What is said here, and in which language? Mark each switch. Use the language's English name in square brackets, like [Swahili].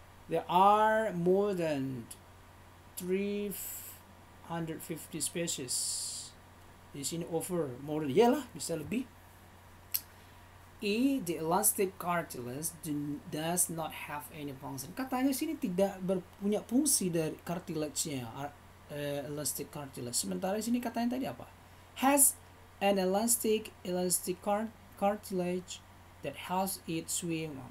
[English] There are more than 350 species. [Indonesian] Di sini [English] over. [Indonesian] More, iyalah bisa lebih. E. [English] The elastic cartilage does not have any function. [Indonesian] Katanya sini tidak punya fungsi dari cartilage-nya, elastic cartilage. Sementara sini katanya tadi apa? [English] Has an elastic cartilage that helps it swim.